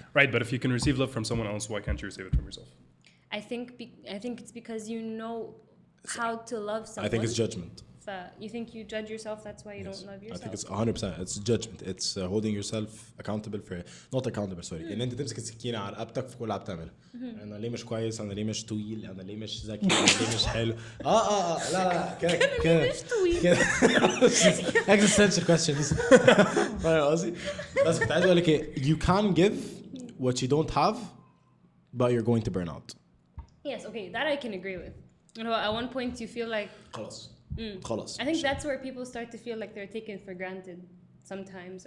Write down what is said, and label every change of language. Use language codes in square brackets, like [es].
[en] Right, but if you can receive love from someone else, why can't you receive it from yourself? I think it's because you know how to love someone. I think it's judgment. You think you judge yourself, that's why you don't love yourself. I think it's 100%. It's judgment. It's holding yourself accountable for not accountable, sorry. [ar] ان انت تمسك السكينه على رقبتك في كل اللي بتعمله. انا ليه مش كويس؟ انا ليه مش طويل؟ انا ليه مش ذكي؟ انا ليه مش حلو؟ لا كده مش طويل. [en] existential questions. [ar] فاهم قصدي؟ بس كنت عايز اقول لك ايه، [en] you can give what you don't have but you're going to burn out. Yes, okay, that I can agree with. You know, at one point you feel like [ar] خلاص. [en] I think that's where people start to feel like they're taken for granted sometimes.